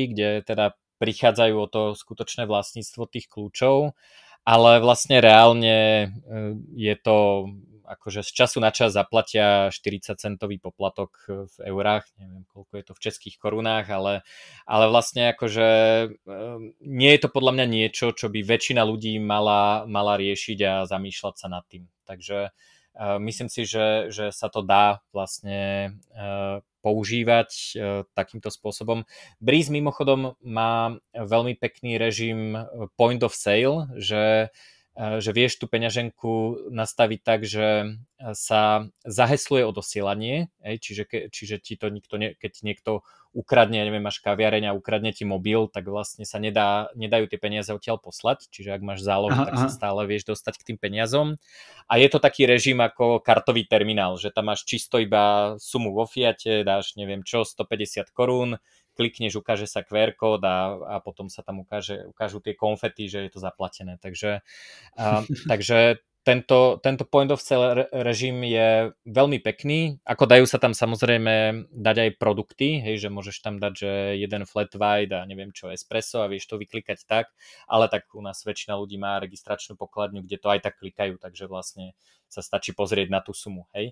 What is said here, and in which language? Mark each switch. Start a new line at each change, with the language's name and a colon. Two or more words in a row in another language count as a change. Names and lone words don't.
Slovak: kde teda prichádzajú o to skutočné vlastníctvo tých kľúčov, ale vlastne reálne je to akože z času na čas zaplatia 40-centový poplatok v eurách, neviem koľko je to v českých korunách, ale vlastne akože nie je to podľa mňa niečo, čo by väčšina ľudí mala riešiť a zamýšľať sa nad tým. Takže myslím si, že sa to dá vlastne používať takýmto spôsobom. Breeze mimochodom má veľmi pekný režim
English: point of sale,
Slovak: že vieš tú peňaženku nastaviť tak, že sa zahesluje odosielanie, čiže ti to keď niekto ukradne, neviem, máš kaviareň a ukradne ti mobil, tak vlastne sa nedajú tie peniaze odtiaľ poslať, čiže ak máš zálohu, tak sa stále vieš dostať k tým peniazom. A je to taký režim ako kartový terminál, že tam máš čisto iba sumu vo fiate, dáš neviem čo, 150 korún, klikneš, ukáže sa QR kód a potom sa tam ukážu tie konfety, že je to zaplatené. Takže tento
English: point of sale
Slovak: režim je veľmi pekný. Ako dajú sa tam samozrejme dať aj produkty, hej, že môžeš tam dať, že jeden
English: flat white
Slovak: a neviem čo, espresso a vieš to vyklikať tak, ale tak u nás väčšina ľudí má registračnú pokladňu, kde to aj tak klikajú, takže vlastne sa stačí pozrieť na tú sumu, hej.